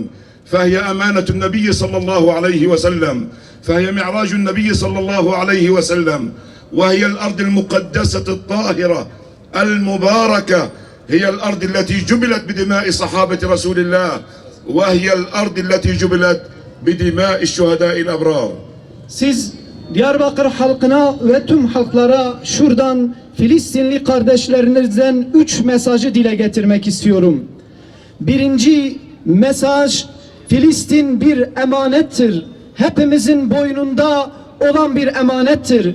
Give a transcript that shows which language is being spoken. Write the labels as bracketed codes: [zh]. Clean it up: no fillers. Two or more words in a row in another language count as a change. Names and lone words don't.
[ar] فهي أمانة النبي صلى الله عليه وسلم، فهي معراج النبي صلى الله عليه وسلم، وهي الأرض المقدسة الطاهرة المباركة، هي الأرض التي جبلت بدماء صحابة رسول الله، وهي الأرض التي جبلت بدماء الشهداء الأبرار. [tr] Siz Diyarbakır halkına ve tüm halklara şuradan Filistinli kardeşlerinizden 3 mesajı dile getirmek istiyorum. Birinci mesaj, Filistin bir emanettir. Hepimizin boynunda olan bir emanettir.